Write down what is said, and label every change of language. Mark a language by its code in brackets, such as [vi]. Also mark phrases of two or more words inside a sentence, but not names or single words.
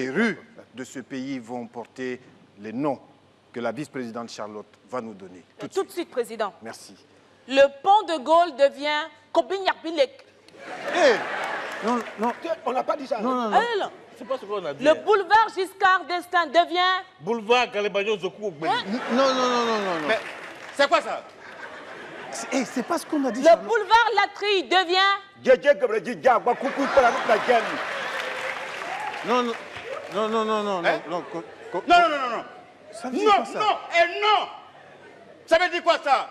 [fr] Les rues de ce pays vont porter les noms que la vice-présidente Charlotte va nous donner. Tout de suite, Président. Merci. Le pont de Gaulle devient Kobinyakbilek. Non, non. On n'a pas dit ça. Non, non, non. Elle, C'est pas ce qu'on a dit. le boulevard Giscard d'Estaing devient... Boulevard Kalebagno Zokou. Non, non, non, non, non. Mais c'est quoi ça? C'est pas ce qu'on a dit. Le boulevard Latrille devient... Non, non, non, non, non, non, Hein? non, Non, non, non, non. Ça veut dire Non, quoi, ça? non et non. Ça veut dire quoi ça?